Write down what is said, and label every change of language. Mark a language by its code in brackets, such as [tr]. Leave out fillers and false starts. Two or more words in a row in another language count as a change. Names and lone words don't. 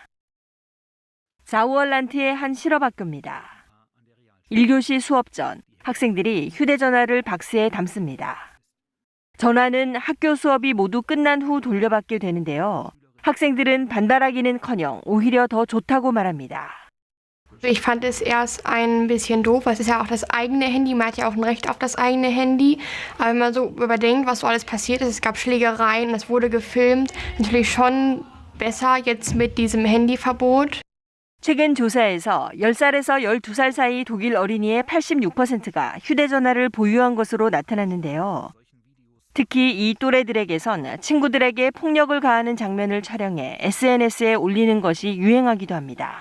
[ko] 사우얼란트의 한 실업학교입니다. 1교시 수업 전 학생들이 휴대전화를 박스에 담습니다. 전화는 학교 수업이 모두 끝난 후 돌려받게 되는데요. 학생들은 반발하기는커녕 오히려 더 좋다고 말합니다. [de] Ich fand es erst ein bisschen doof, weil es ist ja auch das eigene Handy, man hat ja auch ein Recht auf das eigene Handy. Aber wenn man so überdenkt, was so alles passiert ist, es gab Schlägereien, es wurde gefilmt, natürlich schon besser jetzt mit diesem Handyverbot. [ko] 최근 조사에서 10살에서 12살 사이 독일 어린이의 86%가 휴대전화를 보유한 것으로 나타났는데요. 특히 이 또래들에게선 친구들에게 폭력을 가하는 장면을 촬영해 SNS에 올리는 것이 유행하기도 합니다.